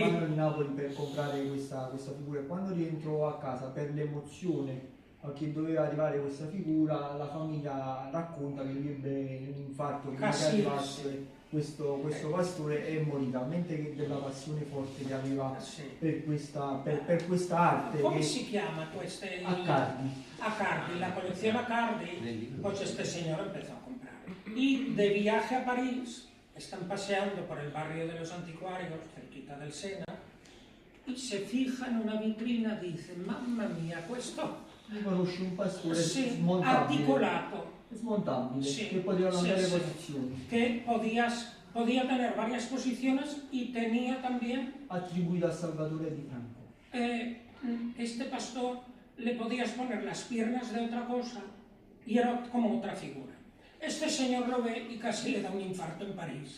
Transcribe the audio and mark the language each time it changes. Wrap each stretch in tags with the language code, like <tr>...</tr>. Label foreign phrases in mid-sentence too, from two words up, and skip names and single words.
<it>dalla banca di Napoli per comprare questa figura, e quando rientrò a casa per l'emozione che doveva arrivare questa figura, la famiglia racconta che lui ebbe un infarto prima che arrivasse questo pastore e morì, talmente che della passione forte che aveva per questa arte. Come si chiama queste? Accardi. Accardi,</it> <es>la colección Accardi, pues este señor empezó a comprar. Y de viaje a París, están paseando por el barrio de los anticuarios, cerquita del Sena, y se fija en una vitrina y dice,</es> <it>mamma mia, questo Conosce un pastore sì, smontabile, articolato, sí, che poteva cambiare sí, posizioni.</it> <es>que podía tener varias posiciones y tenía también,</es> <it>Attribuito a Salvatore Di Franco.</it> <es>este pastor le podías poner las piernas de otra cosa y era como otra figura. Este señor lo ve y casi le da un infarto en París.</es>